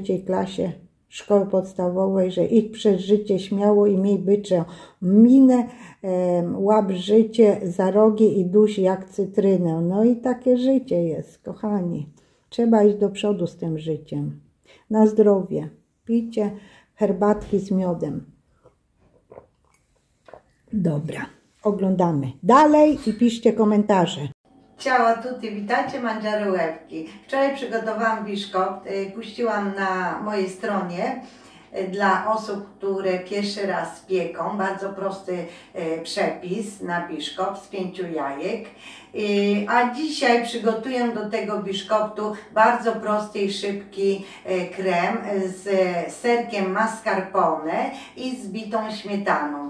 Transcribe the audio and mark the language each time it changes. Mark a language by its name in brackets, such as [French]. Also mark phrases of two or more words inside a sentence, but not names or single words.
[Polish] klasie szkoły podstawowej, że idź przez życie śmiało i miej byczą minę, łap życie za rogi i duś jak cytrynę. No i takie życie jest, kochani. Trzeba iść do przodu z tym życiem. Na zdrowie. Pijcie herbatki z miodem. Dobra, oglądamy dalej i piszcie komentarze. [Italian] Ciao a tutti, [Polish] witajcie mangiare łebki. Wczoraj przygotowałam biszkopt, puściłam na mojej stronie dla osób, które pierwszy raz pieką. Bardzo prosty przepis na biszkopt z 5 jajek. A dzisiaj przygotuję do tego biszkoptu bardzo prosty i szybki krem z serkiem mascarpone i z bitą śmietaną.